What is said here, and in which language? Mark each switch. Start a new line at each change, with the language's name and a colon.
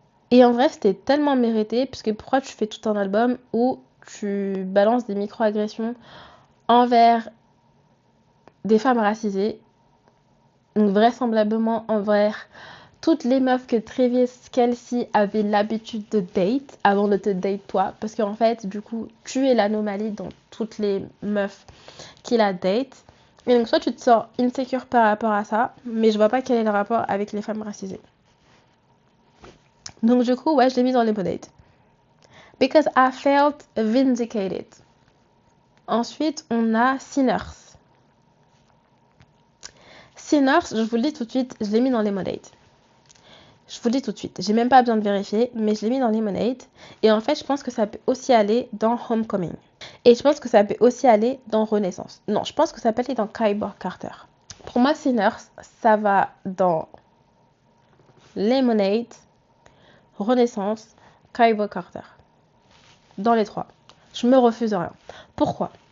French: Et en vrai, c'était tellement mérité, parce que pourquoi tu fais tout un album où tu balances des micro-agressions envers des femmes racisées, donc vraisemblablement envers toutes les meufs que Travis Kelce avait l'habitude de date avant de te date toi, parce qu'en fait, du coup, tu es l'anomalie dans toutes les meufs qu'il a date. Et donc, soit tu te sens insécure par rapport à ça, mais je vois pas quel est le rapport avec les femmes racisées. Donc, du coup, ouais, je l'ai mis dans Lemonade.
English: Because I felt vindicated.
French: Ensuite, on a Sinners. Sinners, je vous le dis tout de suite, je l'ai mis dans Lemonade. Je vous le dis tout de suite, j'ai même pas besoin de vérifier, mais je l'ai mis dans Lemonade. Et en fait, je pense que ça peut aussi aller dans Homecoming. Et je pense que ça peut aussi aller dans Renaissance. Non, je pense que ça peut aller dans Kyber Carter. Pour moi, Sinners, ça va dans Lemonade, Renaissance, Kyber Carter. Dans les trois. Je me refuse rien. Pourquoi?